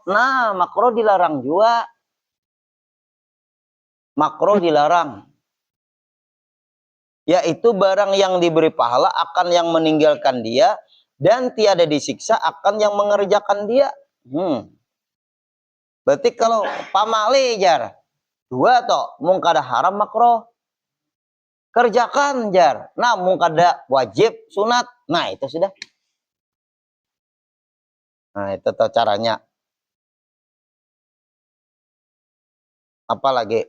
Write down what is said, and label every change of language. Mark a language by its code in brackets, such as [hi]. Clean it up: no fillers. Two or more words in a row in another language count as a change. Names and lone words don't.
[id] Nah, makruh dilarang juga. Makruh dilarang. Yaitu barang yang diberi pahala akan yang meninggalkan dia, dan tiada disiksa akan yang mengerjakan dia. [bjn] Berarti kalau pamali jar, dua toh, mung kada haram makruh. Kerjakan jar. Nah, mung kada wajib sunat. [id] Nah, itu sudah. Nah, itu toh caranya. Apalagi?